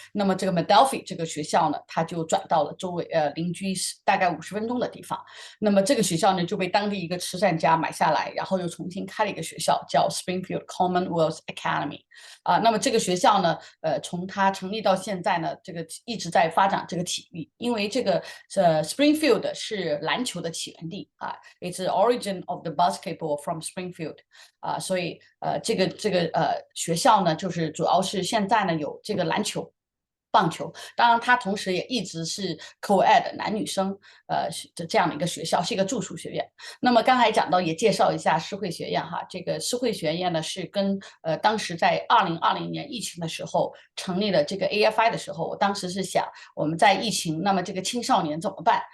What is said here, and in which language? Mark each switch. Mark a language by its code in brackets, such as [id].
[zh] 那么这个 Madelphi 这个学校呢，它就转到了周围邻居大概50分钟的地方。那么这个学校呢就被当地一个慈善家买下来，然后又重新开了一个学校，叫 Springfield Commonwealth Academy。那么这个学校呢，从它成立到现在呢，这个一直在发展这个体育。因为这个Springfield 是篮球的起源地， [en] it's the origin of the basketball from Springfield。 [zh] 所以这个学校呢，就是主要是现在呢有这个篮球、棒球。当然它同时也一直是 co-ed 男女生这样的一个学校，是一个住宿学院。那么刚才讲到，也介绍一下思慧学院哈。这个思慧学院呢是跟当时在2020年疫情的时候成立了这个 AFI 的时候，我当时是想我们在疫情，那么这个青少年怎么办？